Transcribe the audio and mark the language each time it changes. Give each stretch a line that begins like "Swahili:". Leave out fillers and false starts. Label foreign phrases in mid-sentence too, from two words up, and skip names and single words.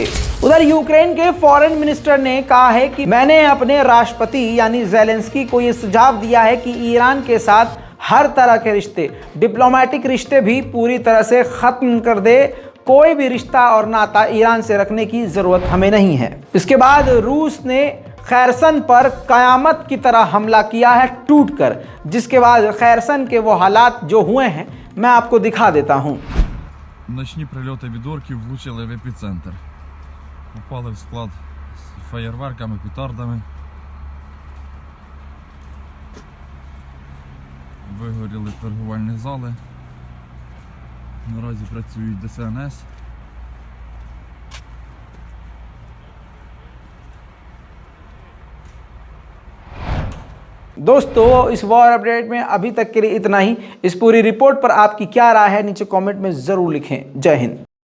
Hindi: उधर यूक्रेन के
English: foreign minister
Hindi: ने कहा है कि मैंने अपने राष्ट्रपति यानी ज़ेलेंस्की को ये सुझाव दिया है कि ईरान के साथ हर तरह के रिश्ते, डिप्लोमेटिक रिश्ते भी पूरी तरह से ख़त्म कर दे। कोई भी रिश्ता और नाता ईरान से रखने की ज़रूरत हमें नहीं है। इसके बाद रूस ने खैरसन पर कयामत की तरह हमला किया है टूटकर, जिसके बाद खैरसन के वो हालात जो हुए हैं मैं आपको दिखा देता हूँ।
Ukrainian: Ночні прильоти від орків влучили в епіцентр. Попали в склад з феєрверками, петардами. Вигоріли торгувальні зали. Наразі працюють ДСНС.
Hindi: दोस्तों इस
English: war update
Hindi: में अभी तक के लिए इतना ही। इस पूरी रिपोर्ट पर आपकी क्या राय है नीचे कमेंट में ज़रूर लिखें। जय हिंद।